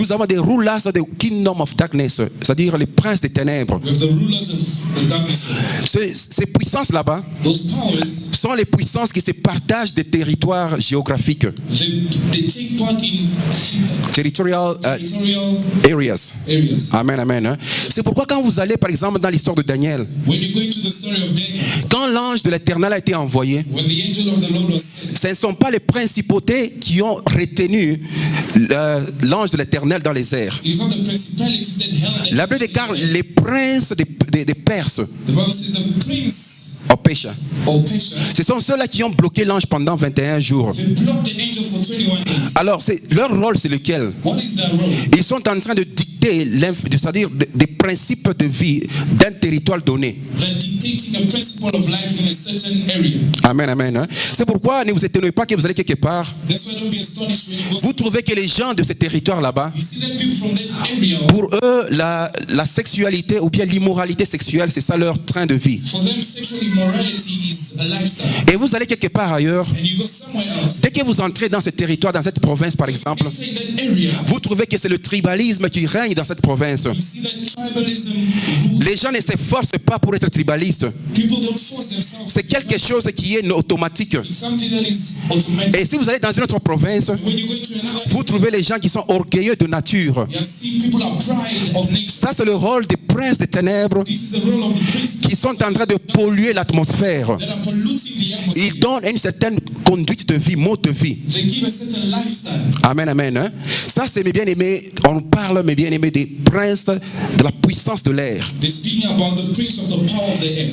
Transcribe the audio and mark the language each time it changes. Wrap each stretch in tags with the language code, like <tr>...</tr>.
<fr>nous avons des</fr> <en>rulers of the kingdom of darkness,</en> <fr>c'est-à-dire les princes des ténèbres.</fr> <en>with the rulers of the darkness world.</en> <fr>Ces puissances là-bas</fr> <en>Those powers,</en> <fr>sont les puissances qui se partagent des territoires géographiques,</fr> <en>they take part in territorial territorial areas. areas.</en> <fr>Amen, amen. Hein. C'est pourquoi quand vous allez, par exemple, dans l'histoire de Daniel,</fr> <en>When you go into the story of Daniel,</en> <fr>quand l'ange de l'Éternel a été envoyé,</fr> <en>when the angel of the Lord was sent,</en> <fr>ce ne sont pas les principautés qui ont retenu l'ange de l'Éternel dans les airs.</fr> <en>it is not the principalities that held</en> <fr>La Bible déclare les princes des Perses</fr> <en>The Bible says the prince</en> <fr>au péché.</fr> <en>of Persia,</en> <fr>Ce sont ceux-là qui ont bloqué l'ange pendant 21 jours.</fr> <en>they blocked the angel for 21 days.</en> <fr>Alors, leur rôle, c'est lequel?</fr> <en>What is their role?</en> <fr>Ils sont en train de dicter, c'est-à-dire des principes de vie d'un territoire donné.</fr> <en>They're dictating a principle of life in a certain area.</en> <fr>Amen, amen. Hein. C'est pourquoi ne vous étonnez pas que vous allez quelque part.</fr> <en>That's why don't be astonished when you go.</en> <fr>Vous trouvez que les gens de ce territoire là-bas,</fr> <en>You see that people from that area,</en> <fr>pour eux, la sexualité ou bien l'immoralité sexuelle, c'est ça leur train de vie.</fr> <en>for them sexual immorality is a lifestyle.</en> <fr>Et vous allez quelque part ailleurs,</fr> <en>And you go somewhere else,</en> <fr>dès que vous entrez dans ce territoire, dans cette province par exemple,</fr> <en>inside that area,</en> <fr>vous trouvez que c'est le tribalisme qui règne dans cette province.</fr> <en>you see that tribalism rules.</en> <fr>Les gens ne s'efforcent pas pour être tribalistes.</fr> <en>People don't force themselves.</en> <fr>C'est quelque chose qui est automatique.</fr> <en>It's something that is automatic.</en> <fr>Et si vous allez dans une autre province,</fr> <en>When you go into another</en> <fr>vous trouvez les gens qui sont orgueilleux de nature.</fr> <en>you see people are pride of nature.</en> <fr>Ça, c'est le rôle des princes des ténèbres</fr> <en>This is the role of the prince</en> <fr>qui sont en train de polluer l'atmosphère.</fr> <en>that are polluting the atmosphere.</en> <fr>Ils donnent une certaine conduite de vie, mode de vie.</fr> <en>They give a certain lifestyle.</en> <fr>Amen, amen. Hein? Ça, c'est mes bien-aimés. On parle, mes bien-aimés, des princes de la puissance de l'air.</fr> <en>They're speaking about the prince of the power of the air.</en>